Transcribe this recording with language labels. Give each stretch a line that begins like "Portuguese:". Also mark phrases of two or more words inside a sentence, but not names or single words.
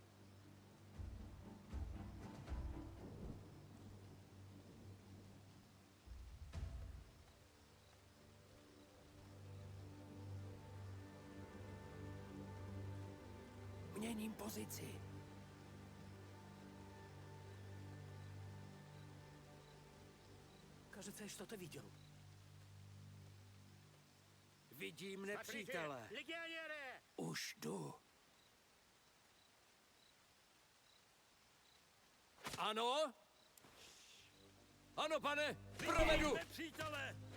Czech: Měním pozici.
Russian: Кажется, что-то видел.
Czech: Vidím nepřítele. Legionére! Už jdu. Ano? Ano, pane, provedu. Nepřítele!